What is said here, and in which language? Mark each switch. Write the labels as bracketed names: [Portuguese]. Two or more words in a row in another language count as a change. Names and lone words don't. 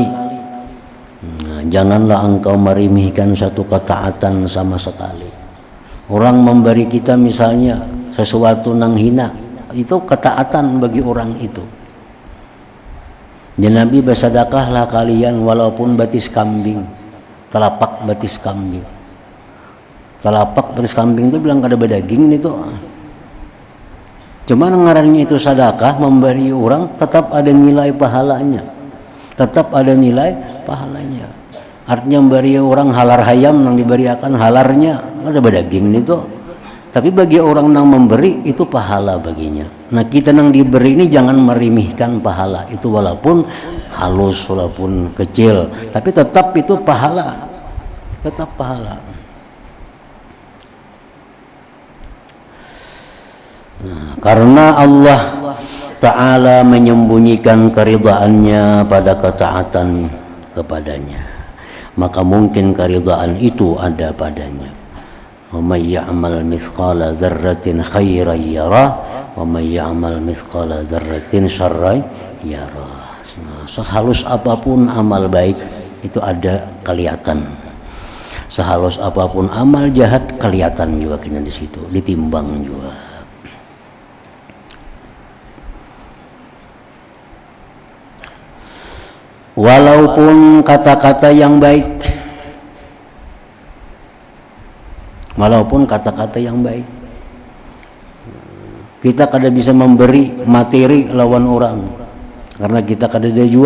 [Banjar] Nah, janganlah engkau meremehkan satu ketaatan sama sekali. Orang memberi kita misalnya sesuatu nang hina, itu ketaatan bagi orang itu. Dan Nabi bersedekahlah kalian walaupun batis kambing, telapak batis kambing. Telapak batis kambing itu bilang kada bedaging itu. Cuma ngarannya itu sedekah, memberi orang tetap ada nilai pahalanya. Tetap ada nilai pahalanya. Artinya memberi orang halar hayam yang diberikan halarnya ada bedaging itu. Tapi bagi orang yang memberi itu pahala baginya. Nah, kita yang diberi ini jangan meremehkan pahala itu, walaupun halus, walaupun kecil, tapi tetap itu pahala. Tetap pahala. Nah, karena Allah Ta'ala menyembunyikan keridhaannya pada ketaatan kepadanya, maka mungkin keridhaan itu ada padanya. [Arabic] ومن يعمل مثقال ذرة خيرا يره ومن يعمل مثقال ذرة شرا يره. [Banjar] Sehalus apapun amal baik itu ada kelihatan. Sehalus apapun amal jahat kelihatan juga kena di situ, ditimbang juga. Walaupun kata-kata yang baik, walaupun kata-kata yang baik, kita kada bisa memberi materi lawan orang karena kita kada ada juga.